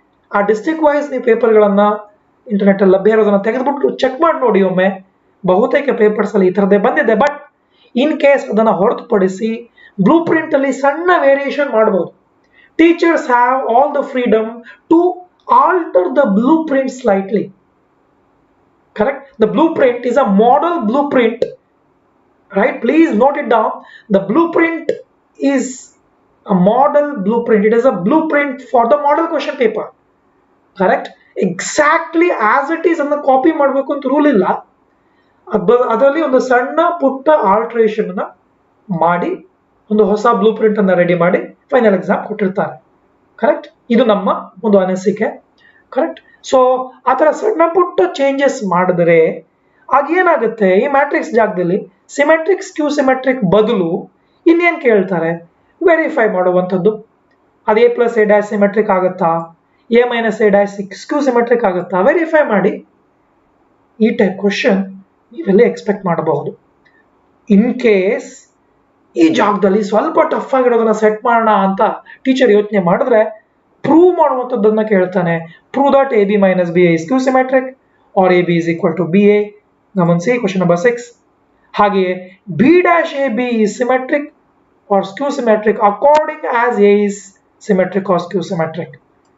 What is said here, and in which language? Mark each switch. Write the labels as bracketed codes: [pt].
[kn] ಆ district wise ನೀವು ಪೇಪರ್ಗಳನ್ನ internet ಅಲ್ಲಿ ಲಭ್ಯ ಇರೋದನ್ನ ತೆಗೆದುಬಿಟ್ಟು ಚೆಕ್ ಮಾಡಿ ನೋಡಿ ಒಮ್ಮೆ. ಬಹುತೇಕ ಪೇಪರ್ಸ್ ಅಲ್ಲಿ ಈ ತರದೇ ಬಂದಿದೆ. ಬಟ್ ಇನ್ ಕೇಸ್ ಅದನ್ನ ಹೊರತುಪಡಿಸಿ ಬ್ಲೂ ಪ್ರಿಂಟ್ ಅಲ್ಲಿ ಸಣ್ಣ ವೇರಿಯೇಷನ್ ಮಾಡಬಹುದು. [en] Teachers have all the freedom to alter the blueprint slightly. Correct? The blueprint is a model blueprint, right? Please note it down. The blueprint is a model blueprint. It is a blueprint for the model question paper. Correct? Exactly as it is and copy [kn] ಮಾಡಬೇಕು ಅಂತ rule ಇಲ್ಲ. ಅದರಲ್ಲಿ ಒಂದು ಸಣ್ಣ ಪುಟ್ಟ alteration ಅನ್ನ ಮಾಡಿ ಒಂದು ಹೊಸ ಬ್ಲೂ ಪ್ರಿಂಟ್ ಅನ್ನ ರೆಡಿ ಮಾಡಿ ಫೈನಲ್ ಎಕ್ಸಾಮ್ ಕೊಟ್ಟಿರ್ತಾರೆ. ಕರೆಕ್ಟ್? ಇದು ನಮ್ಮ ಒಂದು ಅನಿಸಿಕೆ. ಕರೆಕ್ಟ್? ಸೊ ಆ ತರ ಸಣ್ಣ ಪುಟ್ಟ ಚೇಂಜಸ್ ಮಾಡಿದ್ರೆ ಆಗ ಏನಾಗುತ್ತೆ, ಈ ಮ್ಯಾಟ್ರಿಕ್ಸ್ ಜಾಗದಲ್ಲಿ ಸಿಮೆಟ್ರಿಕ್ ಸ್ಕ್ಯೂ ಸಿಮೆಟ್ರಿಕ್ ಬದಲು ಇನ್ನೇನ್ ಕೇಳ್ತಾರೆ, ವೆರಿಫೈ ಮಾಡುವಂಥದ್ದು. ಅದು A+A' ಸಿಮೆಟ್ರಿಕ್ ಆಗುತ್ತಾ, A-A' ಸ್ಕ್ಯೂ ಸಿಮೆಟ್ರಿಕ್ ಆಗುತ್ತಾ, ವೆರಿಫೈ ಮಾಡಿ. ಈ ಟೈಪ್ ಕ್ವಶನ್ ನೀವೆಲ್ಲ ಎಕ್ಸ್ಪೆಕ್ಟ್ ಮಾಡಬಹುದು. ಇನ್ ಕೇಸ್ ಈ ಜಾಗದಲ್ಲಿ ಸ್ವಲ್ಪ ಟಫ್ ಆಗಿರೋದನ್ನ ಸೆಟ್ ಮಾಡೋಣ ಅಂತ ಟೀಚರ್ ಯೋಚನೆ ಮಾಡಿದ್ರೆ ಪ್ರೂವ್ ಮಾಡುವಂಥದ್ದನ್ನ ಕೇಳ್ತಾನೆ. [en] Prove that AB - BA is skew symmetric or AB is equal to BA. ಗಮನಿಸಿ question number 6. ಹಾಗೆಯೇ B'(AB) is symmetric or skew symmetric according as A is symmetric or skew symmetric.